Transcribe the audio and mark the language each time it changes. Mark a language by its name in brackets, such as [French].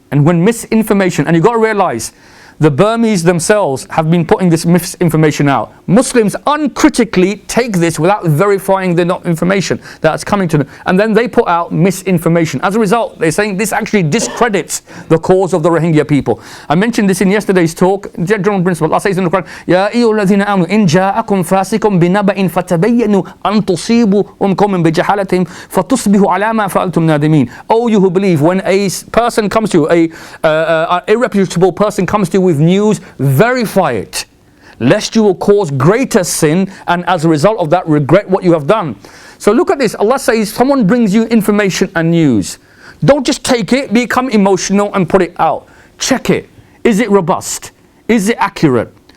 [English] And when misinformation, and you've got to realize, the Burmese themselves have been putting this misinformation out. Muslims uncritically take this without verifying the information that's coming to them. And then they put out misinformation. As a result, they're saying this actually discredits the cause of the Rohingya people. I mentioned this in yesterday's talk. General principle, Allah says in the Quran, [Arabic] يَا أَيُّهَا الَّذِينَ آمَنُوا إِنْ جَاءَكُمْ فَاسِقٌ بِنَبَإٍ فَتَبَيَّنُوا أَن تُصِيبُوا قَوْمًا بِجَهَالَةٍ فَتُصْبِحُوا عَلَى مَا فَعَلْتُمْ نَادِمِينَ. [English] Oh, you who believe, when a person comes to you, an irreputable person comes to you with news, verify it. lest you will cause greater sin and as a result of that regret what you have done. So look at this. Allah says, someone brings you information and news. Don't just take it, become emotional and put it out. Check it. Is it robust? Is it accurate?